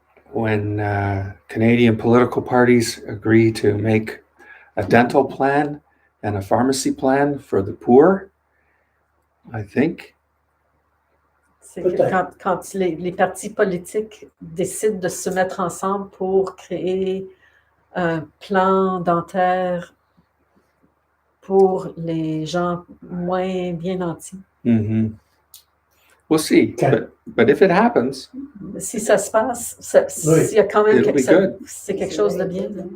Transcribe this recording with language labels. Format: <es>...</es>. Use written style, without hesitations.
<en>When Canadian political parties agree to make a dental plan and a pharmacy plan for the poor, I think.</en> <fr>C'est quand les partis politiques décident de se mettre ensemble pour créer un plan dentaire pour les gens moins bien nantis. Mm-hmm.</fr> <en>We'll see, but if it happens,</en> <fr>si ça se passe, il y a quand même c'est quelque chose de bien.</fr>